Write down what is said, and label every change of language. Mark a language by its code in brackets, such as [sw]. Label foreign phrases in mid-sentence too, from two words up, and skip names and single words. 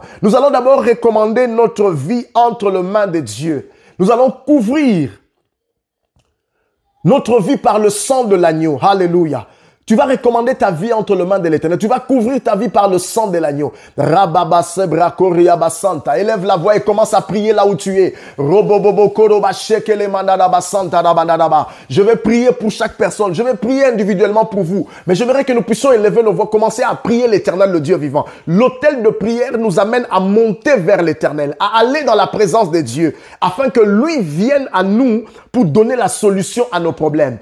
[fr] Nous allons d'abord recommander notre vie entre les mains de Dieu. Nous allons couvrir notre vie par le sang de l'agneau. Alléluia. Tu vas recommander ta vie entre les mains de l'Éternel. Tu vas couvrir ta vie par le sang de l'agneau. Rababa sebra koriaba santa. Élève la voix et commence à prier là où tu es. Robobobo koroba shekele mandadaba santa rabandadaba. Je vais prier pour chaque personne. Je vais prier individuellement pour vous. Mais j'aimerais que nous puissions élever nos voix, commencer à prier l'Éternel, le Dieu vivant. L'autel de prière nous amène à monter vers l'Éternel, à aller dans la présence de Dieu, afin que lui vienne à nous pour donner la solution à nos problèmes.